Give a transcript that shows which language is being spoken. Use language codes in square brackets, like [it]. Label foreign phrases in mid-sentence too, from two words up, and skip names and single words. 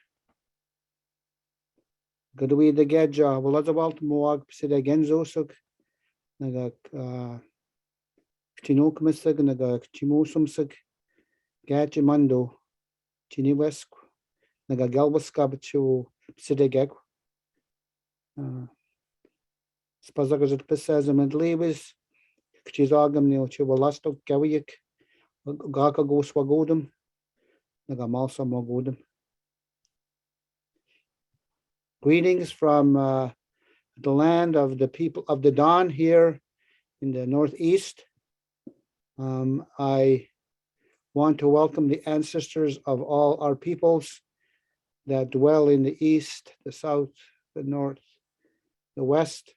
[pqm] Gadwi the Gedja, Wolazabalt, Mohawk, Sida Genzosuk, Tinokmasag naga Chimusumsag Gachimando Chiniwesc naga Galwaskabachu Sidegeg Spasaqsit Passasum and Lewis Chizagam Nil Wolastoq Gawiak Gaka Goswagodum naga Malsa Mogodum. [en] Greetings from the land of the people of the Don here in the Northeast. I want to welcome the ancestors of all our peoples that dwell in the East, the South, the North, the West.